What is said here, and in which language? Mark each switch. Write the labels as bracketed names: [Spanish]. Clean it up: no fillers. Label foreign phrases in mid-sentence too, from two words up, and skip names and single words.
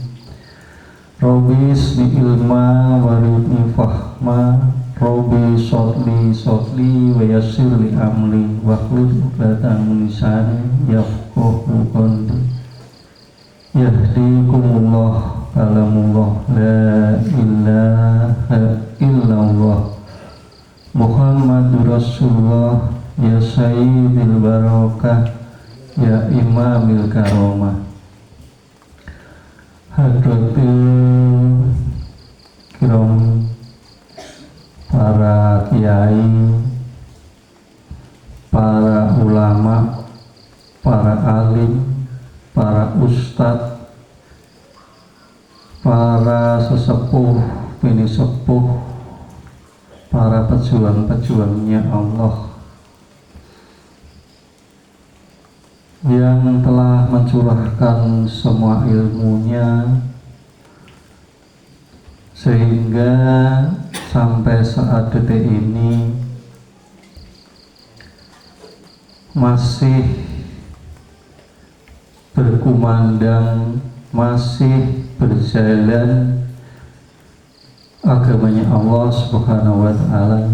[Arabic] رب زدني علما وارزقني فهما، رب صلي ويسر لي أمري واحلل عقدة من لساني يفقهوا قولي. يهديكم الله كلام الله، لا إله إلا الله محمد رسول الله، يا سيد البركة, يا إمام الكرامة. حضرات الكرام, [Indonesian] para kiai, para ulama, para alim, para ustadz, para sesepuh, bini sepuh, para pejuang-pejuangnya Allah yang telah mencurahkan semua ilmunya sehingga sampai saat detik ini masih berkumandang, masih berjalan agamanya Allah [Arabic] سبحانه وتعالى.